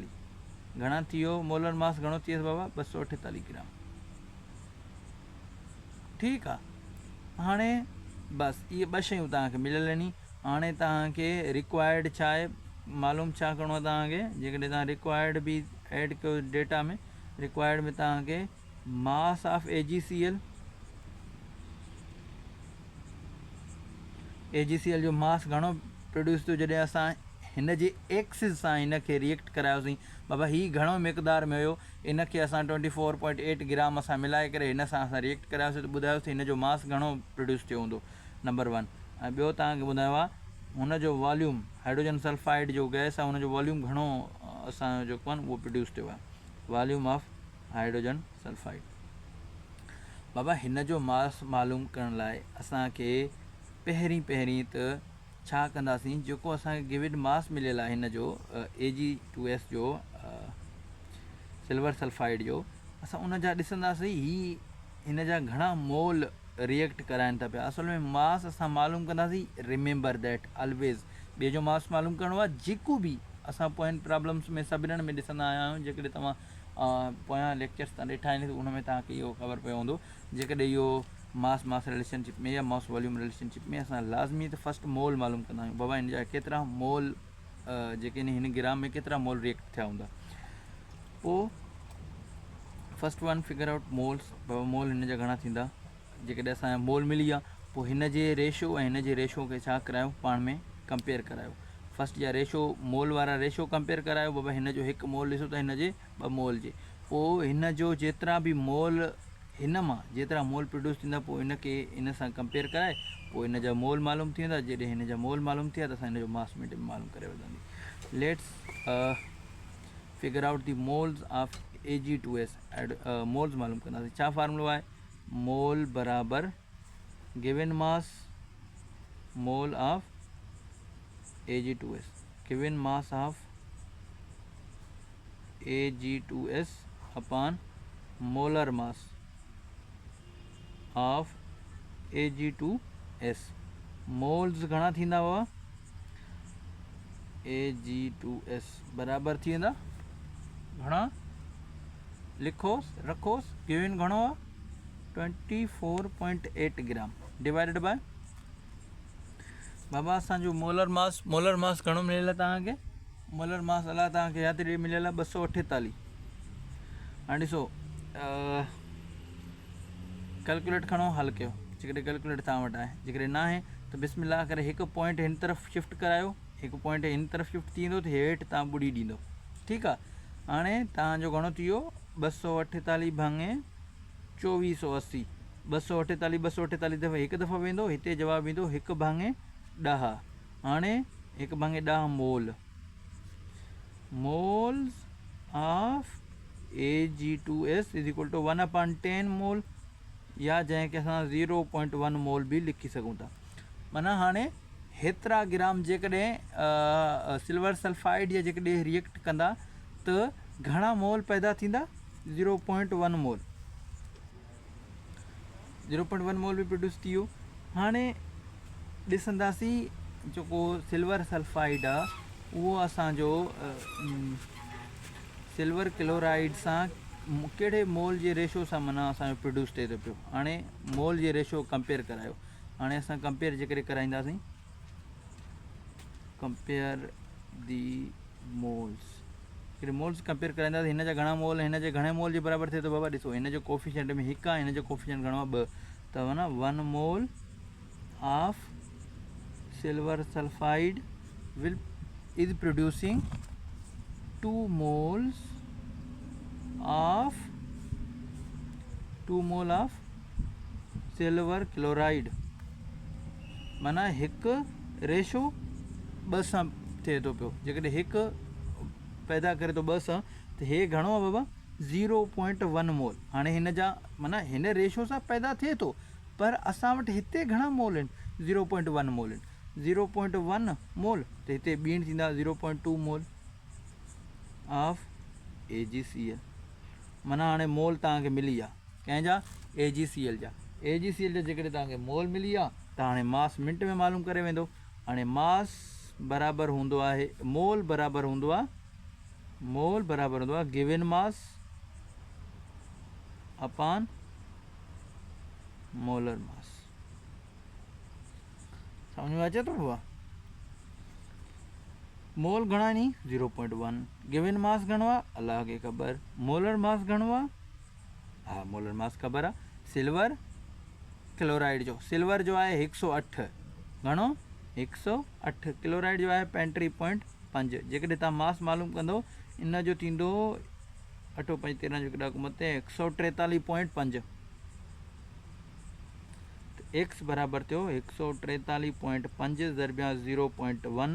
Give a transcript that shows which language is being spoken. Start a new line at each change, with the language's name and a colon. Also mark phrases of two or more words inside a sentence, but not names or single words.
Sindhi: घणा थी वियो
English: molar mass?
Sindhi: घणो थी वियसि बाबा? 248 ग्राम। ठीकु आहे। हाणे बसि इहे 2 शयूं तव्हांखे मिलियल आहिनि। हाणे तव्हांखे रिक्वायर्ड छा आहे मालूम, छा करिणो आहे तव्हांखे? जेकॾहिं तव्हां रिक्वायर्ड बि ऐड कयो डेटा में, रिक्वायर्ड में तव्हांखे
English: mass of AgCl
Sindhi: जो मास घणो प्रोड्यूस थियो जॾहिं असां हिन जे एक्सिस सां हिन खे रिएक्ट करायोसीं। बाबा हीउ घणो मिक़दार में हुयो, इन खे असां 24.8 ग्राम असां मिलाए करे हिन सां असां रिएक्ट करायोसीं त ॿुधायोसीं हिन जो मास घणो प्रोड्यूस थियो हूंदो, नंबर 1। ऐं ॿियो तव्हांखे ॿुधायो आहे हुनजो वॉल्यूम,
English: hydrogen sulfide
Sindhi: जो गैस आहे हुनजो वॉल्यूम घणो असांजो जेको आहे उहो प्रोड्यूस थियो आहे,
English: volume of hydrogen sulfide.
Sindhi: बाबा हिन जो मास मालूम करण लाइ असांखे पहिरीं त छा कंदासीं, जेको असांखे
English: given mass
Sindhi: मिलियल आहे हिन जो Ag2S जो
English: silver sulfide
Sindhi: जो, असां उन जा ॾिसंदासीं हिन जा घणा मोल रिएक्ट कराइनि था पिया। असल में मास असां मालूम कंदासीं,
English: remember that always
Sindhi: ॿिए जो मास मालूम करिणो आहे। जेको बि असां पोयनि प्रॉब्लम्स में सभिनीनि में ॾिसंदा आया आहियूं, जेकॾहिं तव्हां पोयां लेक्चर्स तव्हां ॾिठा आहिनि त उन में तव्हांखे इहो ख़बर पियो हूंदो। जेकॾहिं इहो
English: mass relationship
Sindhi: में या
English: mass volume relationship
Sindhi: में असां लाज़मी त
English: first mole
Sindhi: मालूम कंदा आहियूं। बाबा हिन जा केतिरा मोल जेके हिन ग्राम में केतिरा मोल रिएक्ट थिया हूंदा।
English: पोइ first one figure out moles.
Sindhi: बाबा मोल हिन जा घणा थींदा? जेकॾहिं असांजा मोल मिली विया पोइ हिन जे रेशो ऐं हिन जे रेशो खे छा करायो, पाण में कंपेयर करायो। फस्ट जा रेशो, मोल वारा रेशो कंपेयर करायो। बाबा हिन जो 1 मोल ॾिसो त हिन जे 2 मोल जे, पोइ हिन जो जेतिरा बि मोल, हिन मां जेतिरा मोल प्रोड्यूस थींदा पोइ इनखे इन सां कंपेयर कराए पोइ इन जा मोल मालूम थी वेंदा। जॾहिं हिन जा मोल मालूम थिया त असां हिन जो मास में मालूम करे वठंदासीं।
English: let's figure out the moles of Ag2S.
Sindhi: मोल्स मालूम कंदासीं। छा फार्मूलो आहे?
English: मोल बराबर given mass mole of Ag2S, given mass of Ag2S upon molar mass of Ag2S.
Sindhi: मोल्स घणा थींदा हुआ? Ag2S बराबर थी वेंदा घणा? लिखोसि रखोसि। गिवन घणो आहे? 24.8 ग्राम
English: divided by
Sindhi: बाबा असांजो
English: molar mass
Sindhi: घणो मिलियल आहे तव्हांखे?
English: molar mass
Sindhi: अलाए तव्हांखे यादि मिलियल आहे 248। हाणे ॾिसो कैलकुलेट खणो, हल कयो। जेकॾहिं कैलकुलेट तव्हां वटि आहे, जेकॾहिं न आहे त बिस्मिल्लाह करे 1 पॉइंट हिन तरफ़ शिफ्ट करायो, 1 पॉइंट हिन तरफ़ शिफ्ट थी वेंदो त हेठि तव्हां ॿुड़ी ॾींदो। ठीकु आहे। हाणे तव्हांजो घणो थी वियो? 248 भाङे 2480। 248 दफ़ा हिकु दफ़ा वेंदो, हिते जवाबु ईंदो 1 भाङे 10। हाणे 1 भाङे 10
English: moles of Ag2S is equal to 1/10 mole,
Sindhi: या जंहिंखे असां 0.1 मोल बि लिखी सघूं था। माना हाणे हेतिरा ग्राम जेकॾहिं
English: silver sulfide
Sindhi: या जेकॾहिं रिएक्ट कंदा त घणा मोल पैदा थींदा? 0.1 मोल। 0.1 मोल बि प्रोड्यूस थी वियो। हाणे ॾिसंदासीं जेको
English: silver sulfide
Sindhi: आहे उहो असांजो
English: silver chloride
Sindhi: सां कहिड़े मोल जे रेशो सां माना असांजो प्रोड्यूस थिए थो पियो। हाणे मोल जे रेशो कंपेयर करायो। हाणे असां कंपेयर जेकॾहिं कराईंदासीं,
English: compare the moles,
Sindhi: हिकिड़े मोल्स कंपेयर कराईंदासीं, हिन जा घणा मोल हिन जे घणे मोल जे बराबरि थिए थो? बाबा ॾिसो हिन जो कोफिशिएंट में 1 आहे, हिन जो कोफिशिएंट घणो आहे?
English: 2
Sindhi: त माना
English: 1 mole of silver sulfide is producing 2 moles of silver chloride,
Sindhi: माना हिकु रेशो 2 सां थिए थो पियो। जेकॾहिं हिकु पैदा करे थो 2 सां, त हे घणो आहे बाबा 0.1 मोल। हाणे हिन जा माना हिन रेशो सां पैदा थिए थो, पर असां वटि हिते घणा मोल आहिनि? 0.1 मोल आहिनि। 0.1 मोल त हिते ॿीण थींदा 0.2
English: mole of AgCl.
Sindhi: माना हाणे मोल तव्हांखे मिली विया कंहिंजा? AgCl जा। AgCl जा जेकॾहिं तव्हांखे मोल मिली विया त हाणे मास मिंट में मालूम करे वेंदो। हाणे मास बराबरि हूंदो आहे, मोल बराबरि हूंदो आहे
English: given mass upon molar mass.
Sindhi: समझ में अचे थो बाबा? मोल घणा नी? 0.1।
English: given mass
Sindhi: घणो आहे? अलाह खे ख़बर।
English: molar mass
Sindhi: घणो आहे? हा,
English: molar mass
Sindhi: ख़बर आहे।
English: silver chloride
Sindhi: जो, सिल्वर जो आहे 108। घणो? 108। क्लोराइड जो आहे 35.5। जेकॾहिं तव्हां मास मालूम कंदो, इन जो थींदो 8 5 13 जो ॾाको मथे 143.5। एक्स बराबरि थियो 143.5 ज़रबिया 0.1।